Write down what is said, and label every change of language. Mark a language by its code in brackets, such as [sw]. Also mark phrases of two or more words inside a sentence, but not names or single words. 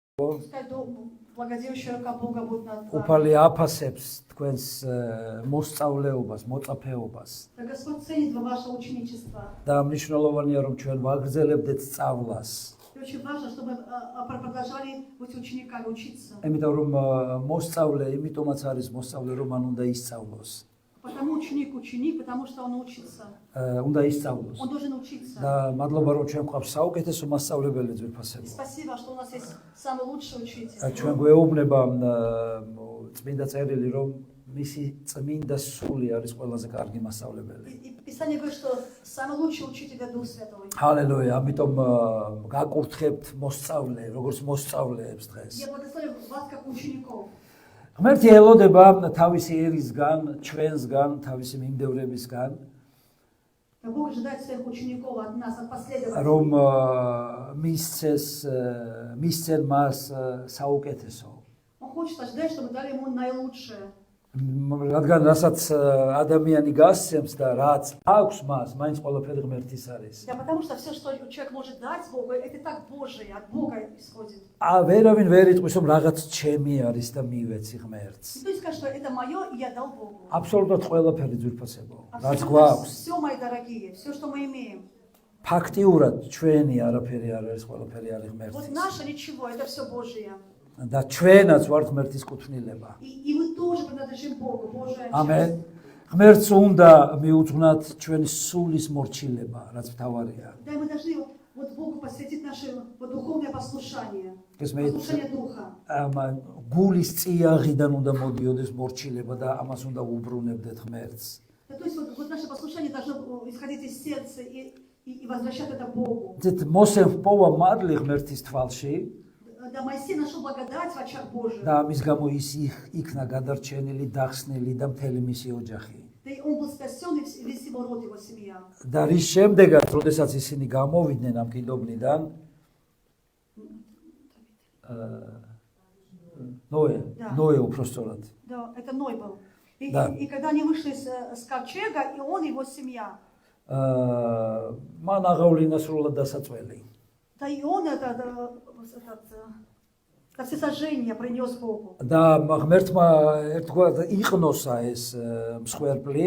[ka] უფალი აფასებს თქვენს მოსწავლეობას, მოწაფეობას. და მნიშვნელოვანია რომ ჩვენ ვაგრძელებდეთ სწავლას. Იმიტომ რომ მოსწავლე, იმიტომაც არის მოსწავლე, რომ მან უნდა ისწავლოს. [ru] Потому ученик, потому что он учится. [ka] უნდა ისწავლოს. [ru] Он должен учиться. [ka] და მადლობა რომ ჩვენ გვყავს საუკეთესო მასწავლებელი ძვირფასებო. [ru] Спасибо, что у нас есть самый лучший учитель. [ka] ჩვენ გვეუბნება წმინდა წერილი რომ მისი წმინდა სული არის ყველაზე კარგი მასწავლებელი. [ru] Писание говорит, что самый лучший учитель это Дух Святой. [ka] ჰალელუია, ამიტომ გაკურთხებთ მოსწავლე, როგორც მოსწავლეებს დღეს. [ru] Я благословляю вас как учеников. [ka] ღმერთი ელოდება თავისი ერისგან, ჩვენსგან, თავისი მიმდევრებისგან, [ru] Бог ожидает своих учеников от нас, от последователей. [ka] რომ მისცენ მას საუკეთესო. [ru] Он хочет ожидать, чтобы дали ему наилучшее. [ka] რადგან რასაც ადამიანი გასცემს და რაც აქვს მას, მაინც ყველაფერი ღმერთის არის. [ru] Да, потому что все, что человек может дать Богу, это так Божие, от Бога исходит. [ka] ვერავინ ვერ იტყვის რომ რაღაც ჩემი არის და მივეცი ღმერთს. [ru] Никто не скажет, что это мое, и я дал Богу. [ka] აბსოლუტურად ყველაფერი ძვირფასებო. რაც [ru] Абсолютно [ka] გვაქვს. [ru] все, мои дорогие, все, что мы имеем. [ka] ფაქტიურად ჩვენი არაფერი არ არის, ყველაფერი არის [ru] Вот [ka] ღმერთის. [ru] наше ничего, это все Божие. [ka] და ჩვენაც ვართ ღმერთის კუთვნილება. [ru] И мы тоже принадлежим Богу, Божия [ka] ამენ. [ru] часть. [ka] ღმერთს უნდა მიუძღვნათ ჩვენი სულის მორჩილება, რაც მთავარია. [ru] Да, мы должны вот Богу посвятить наше вот духовное послушание. [ka] ეს მე [ru] Послушание Духа. [ka] გულის წიაღიდან უნდა მოდიოდეს მორჩილება და ამას უნდა უბრუნებდეთ ღმერთს. [ru] Да, то есть вот наше послушание должно исходить из сердца и возвращать это Богу. [ka] ძეთ მოსემ პოვა მადლი ღმერთის თვალში [ru] Да, Моисей нашел благодать в очах Божьих. [ka] და ამის გამო ის იქნა გადარჩენილი, დახსნილი და მთელი მისი ოჯახი. [ru] Да, и он был спасен, и весь его род, его семья. [ka] და რის შემდეგაც, როდესაც ისინი გამოვიდნენ ამ კიდობნიდან, ნოე უпросторად. [ru] Да, это Ной был. Да. И когда они вышли с ковчега, и он, и его семья. [ka] მან აღავლინა სრულად დასაწველი. [ru] Да, и он это всесожжение принес Богу. [ka] და ღმერთმა ერთგვარად იყნოსა ეს მსხვერპლი